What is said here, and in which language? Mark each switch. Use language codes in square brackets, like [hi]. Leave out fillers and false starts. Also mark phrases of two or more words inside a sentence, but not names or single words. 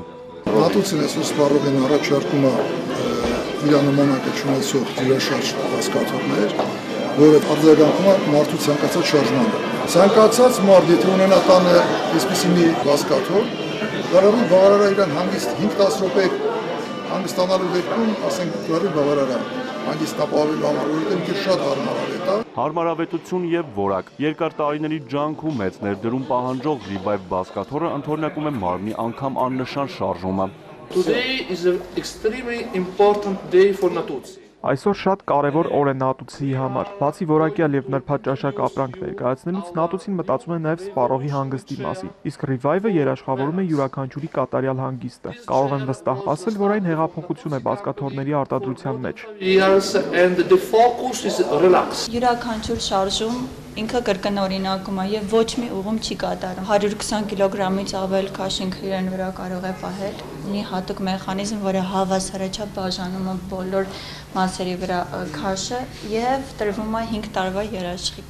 [hy] Ատուցին այսօր սպառողին առաջարկում է իր նմանակը չունեցող դյուրաշարժ բազկաթոռներ, որը արձագանքում է մարդու ցանկացած շարժմանը։ Ցանկացած մարդ, եթե ունենա տանը այսպիսի մի բազկաթոռ, կարող է բավարարել իրան հանգիստ 5-10 րոպե հանգստանալու դեպքում, ասենք, բարի բավարարա հանգիստ ապահովելու համար, որովհետև շատ հարմարավետ է։ Հարմարավետություն եւ որակ։ Երկար տարիների ջանք ու մեծ ներդրում պահանջող Revive բազկաթոռը ընդօրինակում է մարմնի անգամ աննշան շարժումը։ [en] Today is an extremely important day for Natuzzi. [hy] Այսօր շատ կարևոր օր է Նատուցիի համար։ Բացի որակյալ եւ նրբաճաշակ ապրանք ներկայացնելուց, Նատուցին մտածում է նաեւ սպառողի հանգստի մասին։ Իսկ Revive-ը երաշխավորում է յուրաքանչյուրի կատարյալ հանգիստը։ Կարող եմ վստահ ասել, որ այն հեղափոխություն է բազկաթոռների արտադրության մեջ։ [en] And the focus is relaxed. [hy] Յուրաքանչյուր շարժում Ինքը կրկնօրինակում է եւ ոչ մի ուղում չի կատարում։ 120 կիլոգրամից ավել քաշ ինքը իրեն վրա կարող է պահել։ Ունի հատուկ մեխանիզմ, որը հավասարաչափ բաժանում է բոլոր մասերի վրա քաշը եւ տրվում է 5 տարվա երաշխիք։